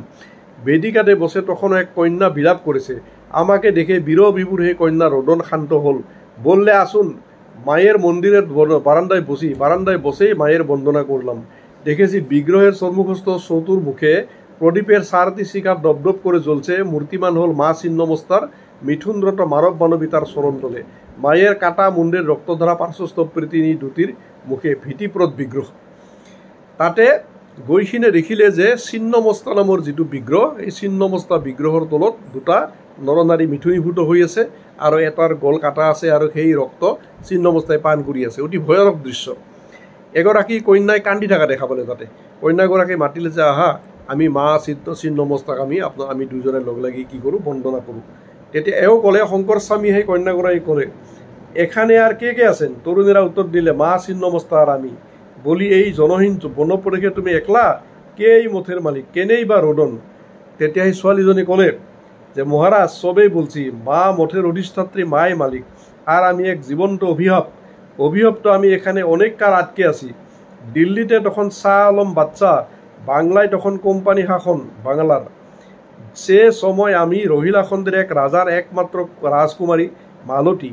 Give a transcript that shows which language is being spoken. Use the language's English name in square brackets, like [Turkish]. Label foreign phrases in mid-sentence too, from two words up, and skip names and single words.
[Bangla] বেদিকাতে বসে তখন এক কন্যা বিলাপ করেছে। আমাকে দেখে বিরহ বিভুর সেই কন্যা রোদন শান্ত হল, বললে আসুন মায়ের মন্দিরের বারান্দায় বসেই মায়ের বন্দনা করলাম। দেখেছি বিগ্রহের সম্মুখস্থ চতুর্মুখে প্রদীপের 4টি শিখা দপদপ করে জ্বলছে। মূর্তিমান হল মা ছিন্নমস্তার, মিঠুনরত মানব মানবিতার চরণ তলে। মায়ের কাটা মুন্ডের রক্তধারা পার্শ্বস্থ প্ৰীতিনী দুটির মুখে ভীতিপ্রদ বিগ্রহ। [Assamese] তাতে গৈখিনে দেখিলে যে ছিন্নমস্তা নামৰ যিটো বিগ্ৰহ, এই ছিন্নমস্তা বিগ্ৰহৰ তলত দুটা নৰনাৰী মিথুনীভূত হৈ আছে, আৰু এটাৰ গল কাটা আছে, আৰু সেই ৰক্ত ছিন্নমস্তাই পান কৰি আছে। অতি ভয়ানক দৃশ্য। এগৰাকী কন্যাই কান্দি থকা দেখা পালে। তাতে কন্যাগৰাকী মাতিলে যে আহা, আমি মা ছিন্নমস্তাক আমি দুজনে লগ লাগি কি কৰোঁ, বন্দনা কৰোঁ। তেতিয়া এওঁ ক'লে, শংকৰ স্বামী সেই কন্যাগৰাকী ক'লে, [Bangla] এখানে আর কে আছেন? তরুণীরা উত্তর দিলে, মা ছিন্নমস্তা আর আমি। বলি, এই জনহীন বনপ্ৰদেশে তুমি একলা? কে এই মঠের মালিক? কেনেই বা রোদন? [Assamese] তেতিয়া সেই ছোৱালীজনী ক'লে যে [Bangla] মহারাজ, সবেই বলছি, মা মঠের অধিষ্ঠাত্রী মাই মালিক, আর আমি এক জীবন্ত অভিশপ্ত। আমি এখানে অনেক কাল আটকে আছি। দিল্লিতে তখন শাহ আলম বাচ্চা, বাংলায় তখন কোম্পানি শাসন বাংলার। সে সময় আমি রহিলাখন্দের এক রাজার একমাত্র রাজকুমারী মালতী।